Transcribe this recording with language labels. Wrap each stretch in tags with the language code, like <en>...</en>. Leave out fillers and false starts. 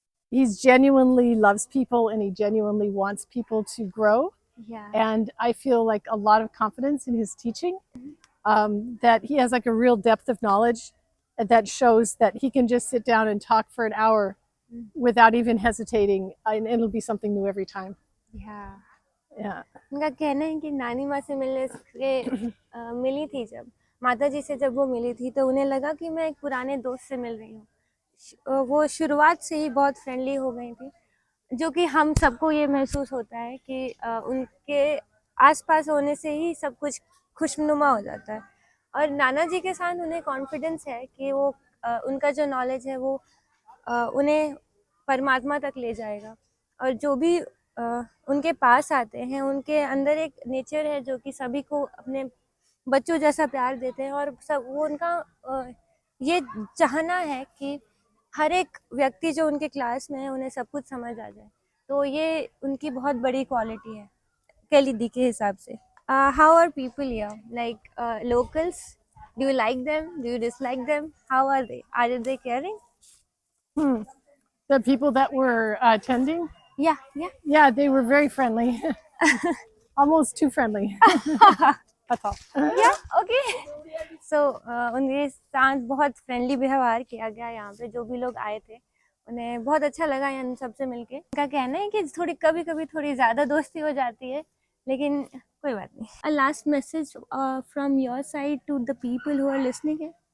<en>He's genuinely loves people and he genuinely wants people to grow. Yeah. And I feel like a lot of confidence in his teaching, that he has like a real depth of knowledge that shows that he can just sit down and talk for an hour without even hesitating, and it'll be something new every time. Yeah. Yeah.</en> <hi>उनका कहना है कि नानी माँ से मिलने से मिली थी, जब माता जी से जब वो मिली थी तो उन्हें लगा कि मैं एक पुराने दोस्त से मिल रही हूँ। वो शुरुआत से ही बहुत फ्रेंडली हो गई थी, जो कि हम सबको ये महसूस होता है कि उनके आसपास होने से ही सब कुछ खुशनुमा हो जाता है। और नाना जी के साथ उन्हें कॉन्फिडेंस है कि वो उनका जो नॉलेज है वो उन्हें परमात्मा तक ले जाएगा। और जो भी उनके पास आते हैं उनके अंदर एक नेचर है जो कि सभी को अपने बच्चों जैसा प्यार देते हैं, और सब वो उनका ये चाहना है कि हर एक व्यक्ति जो उनके क्लास में है उन्हें सब कुछ समझ आ जाए। तो ये उनकी बहुत बड़ी क्वालिटी है कैलिदी के हिसाब से।</hi> <en>How are people here, like locals, do you like them, do you dislike them, how are they caring? The people that were attending, Yeah, they were very friendly. Almost too friendly. That's all. Okay.</en> <hi>सो उनके साथ बहुत friendly व्यवहार किया गया। यहाँ पे जो भी लोग आए थे उन्हें बहुत अच्छा लगा इन सबसे मिलके। उनका कहना है कि थोड़ी कभी कभी थोड़ी ज़्यादा दोस्ती हो जाती है, लेकिन कोई बात नहीं।</hi> <en>A last message from your side to the people who are listening.</en>